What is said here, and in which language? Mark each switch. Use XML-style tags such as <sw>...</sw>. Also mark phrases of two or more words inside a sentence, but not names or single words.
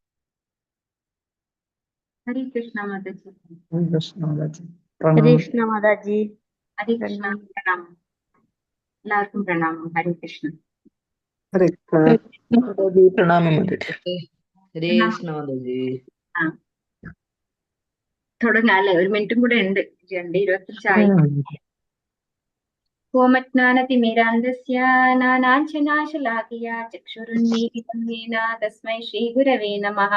<ml>Hare Krishna Mataji. Hare Krishna, Hare Hare Pranam. Krishna Mataji. Hare Krishna Pranam. എല്ലാവർക്കും പ്രണാമം. ഹരേ കൃഷ്ണ. Hare Krishna, Pranam Mataji. ഹരേ കൃഷ്ണ മാതാജി. ആ തുടങ്ങാം അല്ലെ? ഒരു മിനിറ്റും കൂടെ ഉണ്ട്.</ml> <sa>2:25 ഓമജ്ഞാനതിമിരാന്ധസ്യ നാനാഞ്ജനാശലാകയാ ചക്ഷുരുന്മീലിതം യേന തസ്മൈ ശ്രീഗുരവേ നമഃ.</sa>